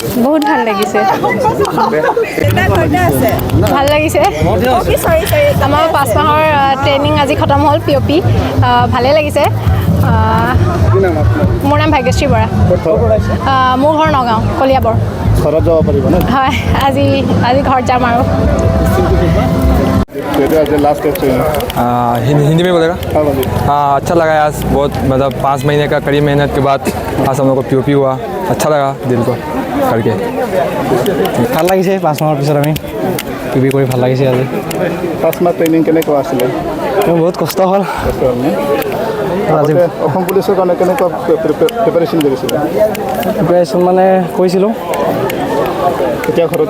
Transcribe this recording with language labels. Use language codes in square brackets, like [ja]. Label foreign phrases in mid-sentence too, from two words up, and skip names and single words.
[as] বহুত ভাল লাগিছে ভাল লাগিছে আমাৰ 5 মাহৰ ট্ৰেইনিং আজি খতম হ'ল POP ভালেই লাগিছে মোৰ নাম ভাগ্যশ্ৰী বৰা মোৰ ঘৰ নগাঁও কলিয়াবৰ ঘৰত যাব পাৰিব না হয় আজি ঘৰত যাম আৰু [hi] हिंदी में बोलेगा हाँ अच्छा लगा आज बहुत मतलब 5 महीने का कड़ी मेहनत के बाद आज हम लोग को POP हुआ अच्छा लगा दिल को करके [as] ভাল লাগিছে 5 মাহৰ পিছত আমি POP কৰি ভাল লাগিছে আজি 5 মাহ ট্ৰেইনিং কেনেকুৱা আছিলে বহুত কষ্ট হ'ল অসম পুলিচৰ কাৰণে কেনেকুৱা প্ৰিপাৰেশ্যন কৰিছিলে প্ৰিপাৰেশ্যন মানে কৰিছিলোঁ এতিয়া ঘৰত